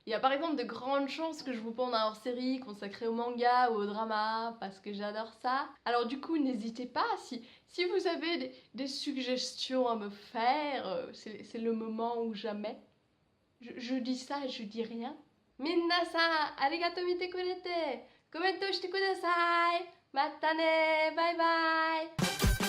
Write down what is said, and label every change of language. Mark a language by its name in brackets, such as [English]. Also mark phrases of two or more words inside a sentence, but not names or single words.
[French] Il y a par exemple de grandes chances que je vous ponde un hors-série consacré au manga ou au drama parce que j'adore ça. Alors du coup, n'hésitez pas, si vous avez des suggestions à me faire, c'est le moment ou jamais. Je dis ça, je dis rien. [Japanese] みなさん、ありがとう見てくれて。コメントしてください. またね, bye bye.